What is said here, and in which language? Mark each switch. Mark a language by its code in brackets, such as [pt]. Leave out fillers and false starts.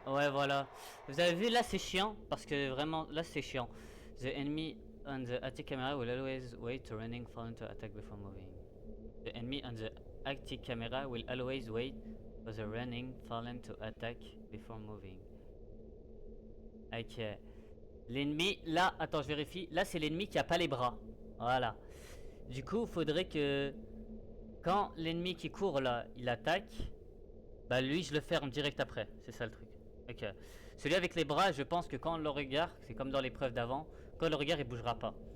[fr] voilà. Vous avez vu, là c'est chiant, parce que vraiment, là c'est chiant. [en] The enemy on the active camera will always wait to running fallen to attack before moving. The enemy on the active camera will always wait for the running fallen to attack before moving. [fr] Ok. L'ennemi, là, attends, je vérifie. Là, c'est l'ennemi qui a pas les bras. Voilà. Du coup, il faudrait que quand l'ennemi qui court là, il attaque, bah lui, je le ferme direct après. C'est ça le truc. Ok. Celui avec les bras, je pense que quand on le regarde, c'est comme dans l'épreuve d'avant, quand on le regarde, il bougera pas.